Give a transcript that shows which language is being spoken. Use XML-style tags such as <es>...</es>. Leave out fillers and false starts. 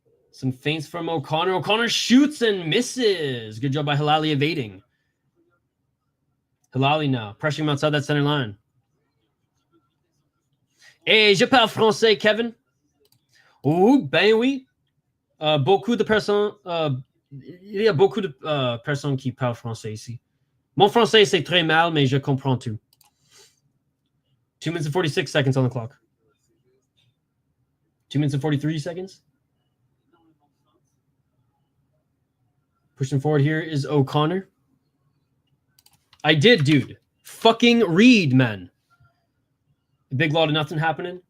<en>Some feints from O'Connor. O'Connor shoots and misses. Good job by Hlali evading. Hlali now, pressuring him outside that center line.</en> <fr>Et je parle français, Kevin. Oh, ben oui. Beaucoup de personnes... il y a beaucoup de personnes qui parlent français ici. Mon français, c'est très mal, mais je comprends tout.</fr> <en>2 minutes and 46 seconds on the clock. 2 minutes and 43 seconds. Pushing forward here is O'Connor. I did, dude. Fucking read, man. A big lot of nothing happening.</en>